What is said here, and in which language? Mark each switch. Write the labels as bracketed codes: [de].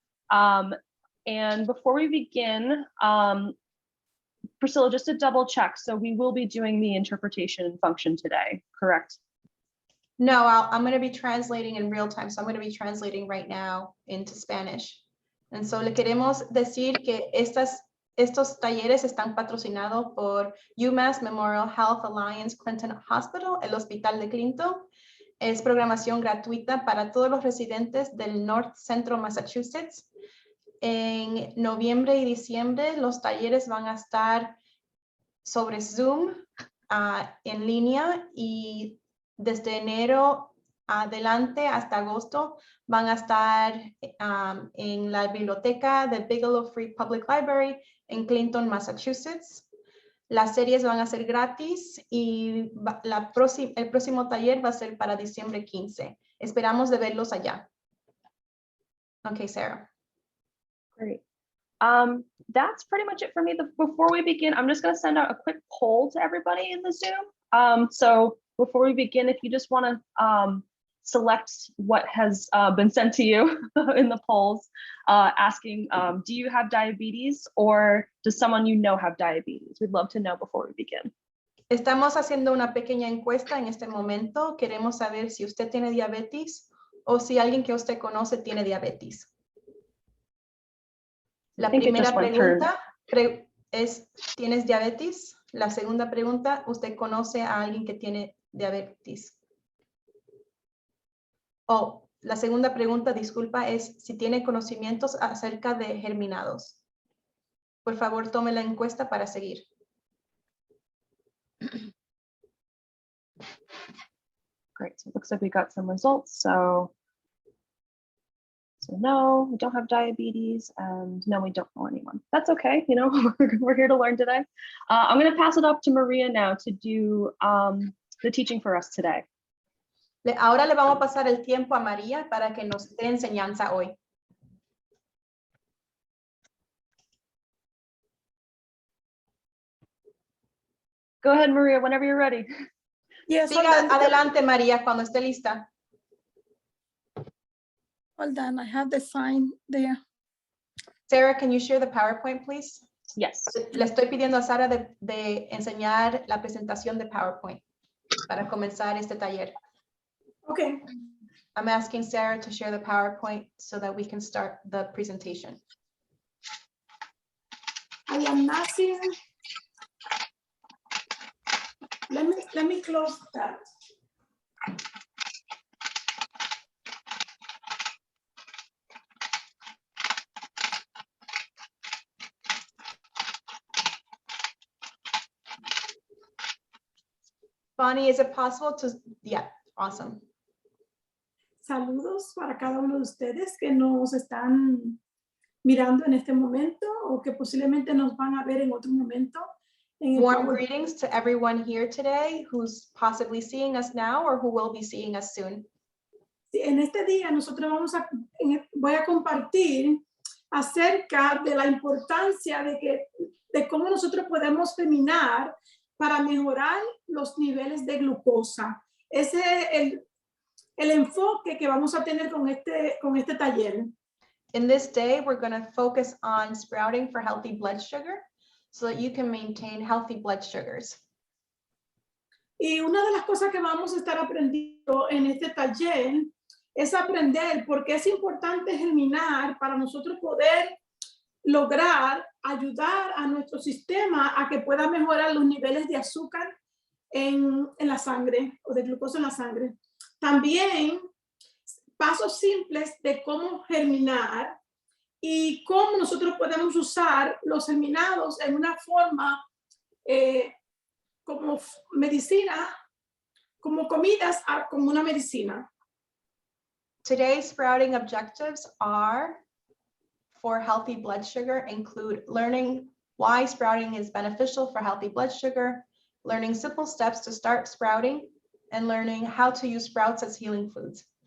[en] And before we begin, Priscilla, just to double check, so we will be doing the interpretation function today, correct? No, I'm going to be translating in real time. So I'm going to be translating right now into Spanish. And so [es] le queremos decir que estos talleres están patrocinados por UMass Memorial Health Alliance Clinton Hospital, el Hospital de Clinton. Es programación gratuita para todos los residentes del North Central Massachusetts. En noviembre y diciembre los talleres van a estar sobre Zoom en línea, y desde enero adelante hasta agosto van a estar en la biblioteca de Bigelow Free Public Library en Clinton, Massachusetts. Las series van a ser gratis y el próximo taller va a ser para diciembre 15. Esperamos de verlos allá. [en] Okay, Sarah. Great. That's pretty much it for me. Before we begin, I'm just going to send out a quick poll to everybody in the Zoom. So before we begin, if you just want to select what has been sent to you in the polls, asking, do you have diabetes, or does someone you know have diabetes? We'd love to know before we begin. [es] Estamos haciendo una pequeña encuesta en este momento. Queremos saber si usted tiene diabetes o si alguien que usted conoce tiene diabetes. La primera pregunta es, ¿tienes diabetes? La segunda pregunta, ¿usted conoce a alguien que tiene diabetes? O la segunda pregunta, disculpa, es si tiene conocimientos acerca de germinados. Por favor, tome la encuesta para seguir. [en] Great, so it looks like we got some results. So no, we don't have diabetes, and no, we don't know anyone. That's okay, you know, we're here to learn today. I'm going to pass it off to Maria now to do the teaching for us today. [es] Ahora le vamos a pasar el tiempo a María para que nos dé enseñanza hoy. [en] Go ahead, Maria, whenever you're ready. Yes, [es] Siga adelante, María, cuando esté lista. [en] Hold on, I have the sign there. Sarah, can you share the PowerPoint, please? Yes. [es] Le estoy pidiendo a Sara de enseñar la presentación de PowerPoint para comenzar este taller. [en] Okay. I'm asking Sarah to share the PowerPoint so that we can start the presentation. I am not seeing. Let me close that. Bonnie, is it possible to, yeah, awesome. [es] Saludos para cada uno de ustedes que nos están mirando en este momento o que posiblemente nos van a ver en otro momento. [en] Warm greetings to everyone here today who's possibly seeing us now or who will be seeing us soon. [es] En este día nosotros voy a compartir acerca de la importancia de cómo nosotros podemos caminar para mejorar los niveles de glucosa. Ese es el enfoque que vamos a tener con este taller. [en] In this day, we're going to focus on sprouting for healthy blood sugar so that you can maintain healthy blood sugars. [es] Y una de las cosas que vamos a estar aprendiendo en este taller es aprender por qué es importante germinar para nosotros poder lograr ayudar a nuestro sistema a que pueda mejorar los niveles de azúcar en la sangre o de glucosa en la sangre. También pasos simples de cómo germinar y cómo nosotros podemos usar los germinados en una forma como medicina, como comidas, como una medicina. [en] Today's sprouting objectives are for healthy blood sugar include learning why sprouting is beneficial for healthy blood sugar, learning simple steps to start sprouting, and learning how to use sprouts as healing foods.